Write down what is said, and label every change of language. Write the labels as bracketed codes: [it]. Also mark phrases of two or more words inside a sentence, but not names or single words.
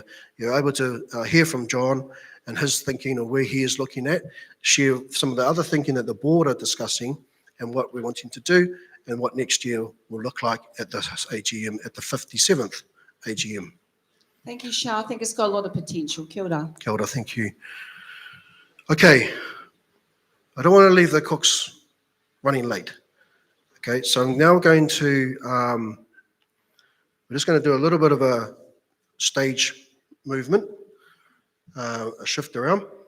[en] You're able to hear from John and his thinking of where he is looking at, share some of the other thinking that the board are discussing and what we're wanting to do and what next year will look like at the AGM, at the 57th AGM. Thank you, Shah. I think it's got a lot of potential. [mi] Kia ora. Kia ora, [en] thank you. Okay, I don't want to leave the cooks running late. Okay, so I'm now going to, we're just going to do a little bit of a stage movement, a shift around.